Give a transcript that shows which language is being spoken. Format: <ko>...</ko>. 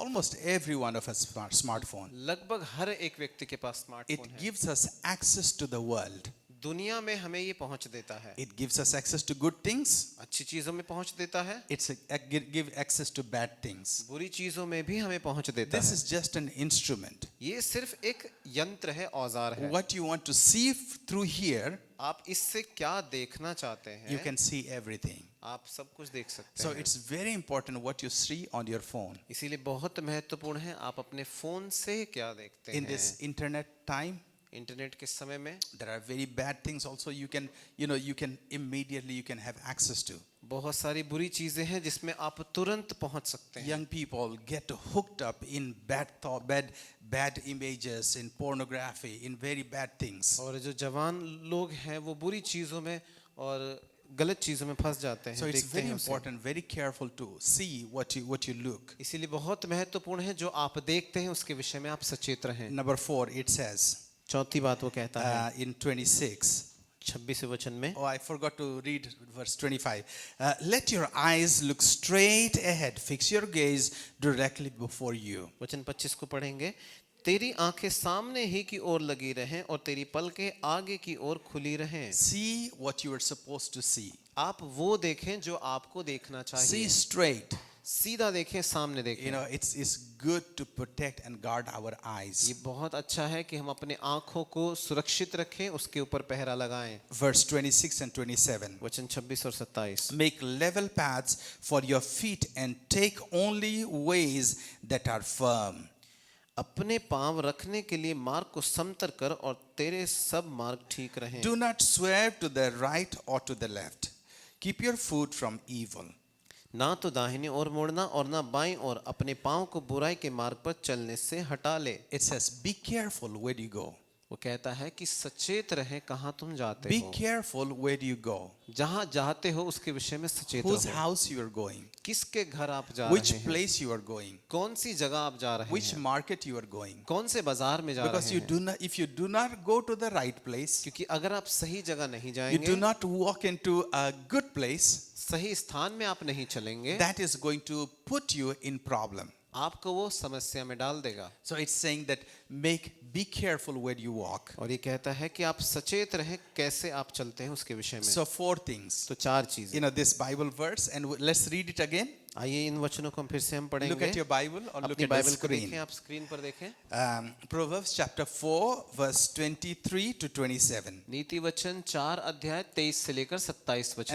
<en>Almost every one of us smartphone.</en> <hi>लगभग हर एक व्यक्ति के पास स्मार्टफोन</hi> <en>It</en> <hi>है।</hi> <en>gives us access to the world.</en> <hi>दुनिया में हमें ये पहुंच देता है।</hi> <en>It gives us access to good things.</en> <hi>अच्छी चीजों में पहुंच देता है,</hi> <en>Give access to bad things.</en> <hi>बुरी चीजों में भी हमें पहुंच देता</hi> <en>This</en> <hi>है।</hi> <en>is just an instrument.</en> <hi>ये सिर्फ एक यंत्र है, औजार है।</hi> <en>What you want to see through here,</en> <hi>आप इससे क्या देखना चाहते हैं,</hi> <en>you can see everything.</en> <hi>आप सब कुछ देख सकते</hi> <en>So</en> <hi>हैं।</hi> <en>it's very important what you see on your phone.</en> <hi>इसीलिए बहुत महत्वपूर्ण है आप अपने फोन से क्या देखते</hi> <en>In</en> <hi>हैं।</hi> <en>this internet time,</en> <hi>इंटरनेट के समय में</hi> <en>there are very bad things also you can immediately have access to.</en> <hi>बहुत सारी बुरी चीजें हैं जिसमें आप तुरंत पहुंच सकते हैं।</hi> <en>Young people get hooked up in bad images, in pornography, in very bad things.</en> <hi>और जो जवान लोग हैं वो बुरी चीजों में और गलत चीजों में फंस जाते हैं।</hi> <en>So it's</en> <hi>देखते</hi> <en>very</en> <hi>हैं उसे।</hi> <en>important, very careful to see what you look.</en> <hi>इसीलिए बहुत महत्वपूर्ण है जो आप देखते हैं उसके विषय में आप सचेत रहें।</hi> <en>Number 4, it says</en> <hi>चौथी बात वो कहता है</hi> <en>in 26.</en> <hi>26वें वचन में,</hi> <en>Oh, I forgot to read verse 25. Let your eyes look straight ahead. Fix your gaze directly before you.</en> <hi>वचन 25 को पढ़ेंगे। तेरी आंखें सामने ही की ओर लगी रहें और तेरी पलकें आगे की ओर खुली रहें।</hi> <en>See what you are supposed to see.</en> <hi>आप वो देखें जो आपको देखना</hi> <en>See</en> <hi>चाहिए।</hi> <en>straight.</en> <hi>सीधा देखें, सामने देखें।</hi> <en>You know, it's good to protect and guard our eyes.</en> <hi>ये बहुत अच्छा है कि हम अपने आंखों को सुरक्षित रखें, उसके ऊपर पहरा लगाएं।</hi> <en>Verse 26 and 27.</en> <hi>वचन 26 और 27।</hi> <en>Make level paths for your feet and take only ways that are firm.</en> <hi>अपने पांव रखने के लिए मार्ग को समतर कर और तेरे सब मार्ग ठीक रहें।</hi> <en>Do not swerve to the right or to the left. Keep your foot from evil.</en> <hi>ना तो दाहिनी ओर मुड़ना और ना बाईं ओर, अपने पांव को बुराई के मार्ग पर चलने से हटा ले।</hi> <en>It says, be careful where you go.</en> <hi>वो कहता है कि सचेत रहें कहाँ तुम जाते</hi> <en>Be</en> <hi>हो।</hi> <en>careful where you go.</en> <hi>जहाँ जाते हो उसके विषय में सचेत</hi> <en>Whose</en> <hi>रहो।</hi> <en>house you are going.</en> <hi>किसके घर आप जा</hi> <en>Which</en> <hi>रहे हैं,</hi> <en>place you are going.</en> <hi>कौन सी जगह आप जा रहे</hi> <en>Which</en> <hi>हैं,</hi> <en>market you are going.</en> <hi>कौन से बाजार में जा</hi> <en>Because</en> <hi>रहे</hi> <en>you</en> <hi>हैं।</hi> <en>do not, if you do not go to the right place,</en> <hi>क्योंकि अगर आप सही जगह नहीं</hi> <en>you</en> <hi>जाएंगे,</hi> <en>do not walk into a good place,</en> <hi>सही स्थान में आप नहीं चलेंगे,</hi> <en>that is going to put you in problem.</en> <hi>आपको वो समस्या में डाल देगा।</hi> <en>So it's saying that make be careful where you walk.</en> <hi>और ये कहता है कि आप सचेत रहें कैसे आप चलते हैं उसके विषय में।</hi> <en>So 4 things.</en> <hi>तो 4 चीजें।</hi> <en>This Bible verse, and let's read it again.</en> <hi>आइए इन वचनों को हम फिर से हम</hi> <en>Look</en> <hi>पढ़ेंगे।</hi> <en>at your Bible or look</en> <hi>अपनी</hi> <en>at the</en> <hi>बाइबल को</hi> <en>screen.</en> <hi>देखें, आप स्क्रीन पर देखें।</hi> <en>Proverbs chapter 4, verse 23 to 27.</en> <hi>नीति वचन 4 अध्याय 23 से लेकर 27 वचन</hi>